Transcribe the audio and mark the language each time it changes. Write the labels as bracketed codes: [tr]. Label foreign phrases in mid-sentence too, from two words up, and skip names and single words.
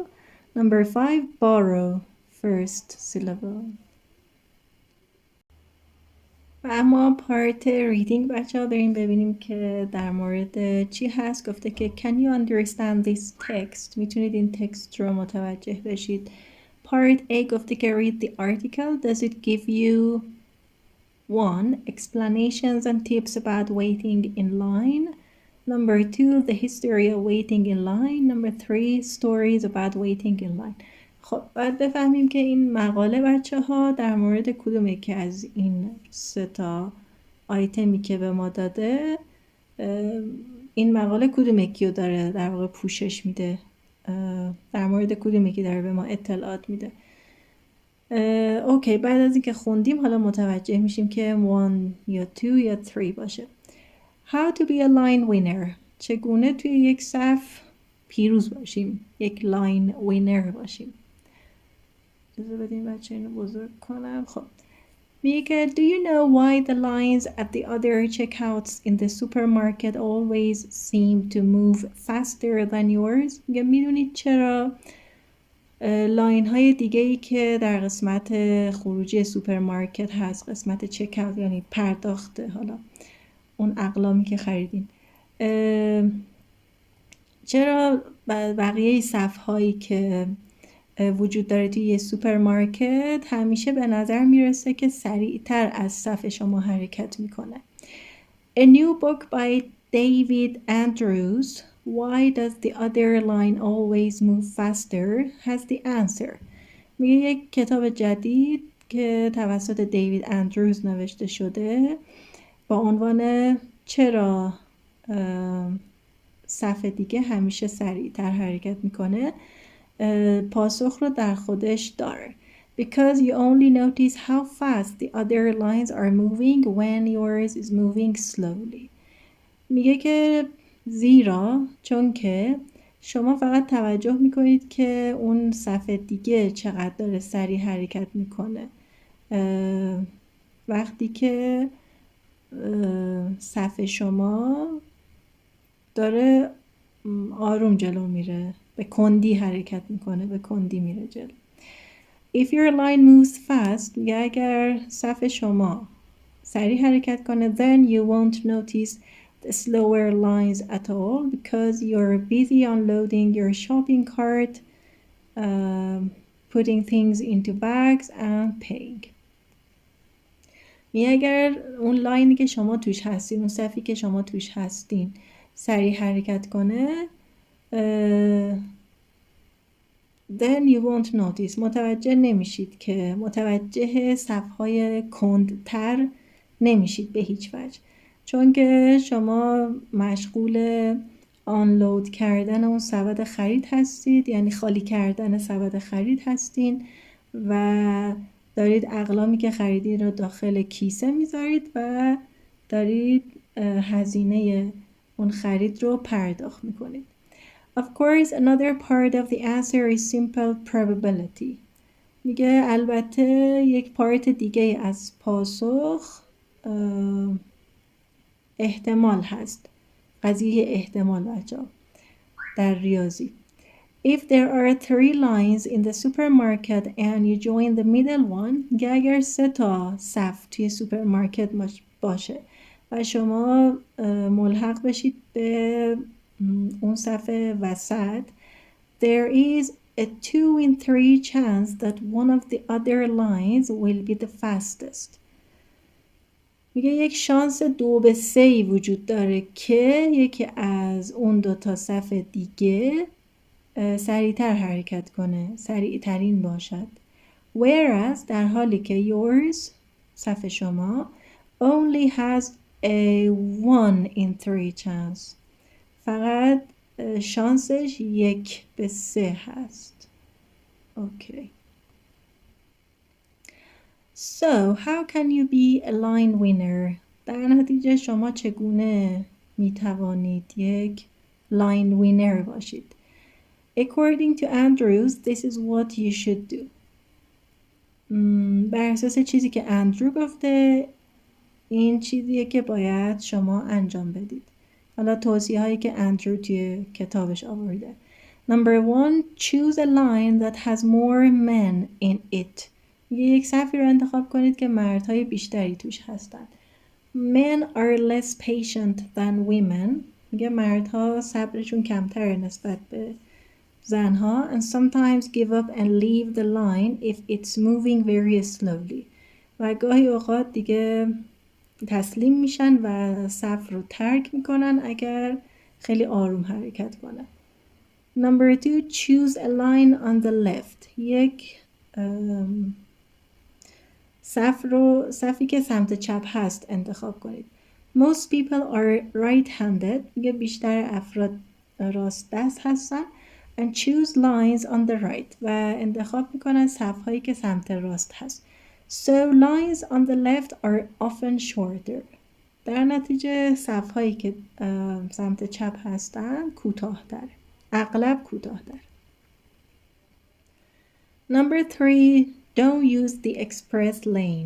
[en] number 5 borrow first syllable. [fa] و اما [en] part reading [fa] بچه ها بریم ببینیم که در مورد چی هست. گفته که [en] can you understand this text. [fa] میتونید این تکست رو متوجه بشید. [en] part A [fa] گفته که [en] read the article. Does it give you 1. Explanations and tips about waiting in line. Number 2. The history of waiting in line. Number 3. Stories about waiting in line. [fa] خب باید بفهمیم که این مقاله بچه ها در مورد کدوم یکی از این 3 آیتمی که به ما داده، این مقاله کدوم یکی رو داره در واقع پوشش میده، در مورد کدوم یکی داره به ما اطلاعات میده. اوکی، بعد از اینکه خوندیم حالا متوجه میشیم که 1 یا 2 یا 3 باشه. [en] How to be a line winner. [fa] چگونه توی یک صف پیروز باشیم، یک [en] line winner [fa] باشیم. اجازه بدیم بچه اینو بزرگ کنم. خب میگه [en] Do you know why the lines at the other checkouts in the supermarket always seem to move faster than yours? [fa] میگه میدونید چرا لاین های دیگه ای که در قسمت خروجی سوپرمارکت هست، قسمت چک اوت یعنی پرداخت، حالا اون اقلامی که خریدین، چرا بقیه صف هایی که وجود داره توی یه سوپرمارکت همیشه به نظر میرسه که سریعتر از صف شما حرکت میکنه؟ [en] A new book by David Andrews, Why does the other line always move faster? has the answer. [fa] میگه یک کتاب جدید که توسط دیوید اندروز نوشته شده با عنوان چرا صف دیگه همیشه سریعتر حرکت میکنه، پاسخ رو در خودش داره. Because you only notice how fast the other lines are moving when yours is moving slowly. میگه که زیرا چون که شما فقط توجه میکنید که اون صف دیگه چقدر داره سریع حرکت میکنه وقتی که صف شما داره آروم جلو میره، به کندی حرکت میکنه، به کندی میره جلو. [en] If your line moves fast، [fa] میگه اگر صف شما سریع حرکت کنه [en] then you won't notice the slower lines at all because you're busy unloading your shopping cart, putting things into bags and paying. [fa] میگه اگر اون لاینی که شما توش هستین، اون صفی که شما توش هستین سریع حرکت کنه [en] then you won't notice، [fa] متوجه نمیشید که متوجه صفهای کندتر نمیشید به هیچ وجه، چون که شما مشغول آنلود کردن اون سبد خرید هستید، یعنی خالی کردن سبد خرید هستین و دارید اقلامی که خریدید رو داخل کیسه میذارید و دارید هزینه اون خرید رو پرداخت میکنید. [en] Of course, another part of the answer is simple probability. [fa] میگه البته یک پارت دیگه از پاسخ احتمال هست، قضیه احتمال بچه‌ها در ریاضی. [en] If there are 3 lines in the supermarket and you join the middle one، [fa] میگه اگر 3 تا صف توی سوپرمارکت باشه و شما ملحق بشید به اون صف وسط، [en] there is a 2 in 3 chance that one of the other lines will be the fastest. [fa] میگه یک شانس 2/3 وجود داره که یکی از اون 2 تا صف دیگه سریعتر حرکت کنه، سریعترین باشد. Whereas در حالی که yours، صف شما، [en] only has a 1 in 3 chance. [fa] فقط شانسش 1/3 هست. [en] Okay. So, how can you be a line winner? [fa] در نتیجه شما چگونه می توانید یک [en] line winner [fa] باشید؟ [en] According to Andrews, this is what you should do. [fa] بر اساس چیزی که اندرو گفته، این چیزیه که باید شما انجام بدید. حالا توصیه هایی که اندرو توی کتابش آورده. [en] Number 1, choose a line that has more men in it. [fa] یک صفی رو انتخاب کنید که مردهای بیشتری توش هستن. [en] Men are less patient than women. [fa] میگه مردها صبرشون کمتره نسبت به زنها. [en] And sometimes give up and leave the line if it's moving very slowly. [fa] و گاهی اوقات دیگه تسلیم میشن و صف رو ترک میکنن اگر خیلی آروم حرکت کنن. [en] Number 2, choose a line on the left. [fa] یک صفی که سمت چپ هست انتخاب کنید. [en] Most people are right-handed. [fa] میگه بیشتر افراد راست دست هستن. [en] And choose lines on the right. [fa] و انتخاب میکنن صفهایی که سمت راست هست. [en] So lines on the left are often shorter. [fa] در نتیجه صفهایی که سمت چپ هستن کوتاه‌تر. اغلب کوتاه‌تر. [en] Number 3, don't use the express lane.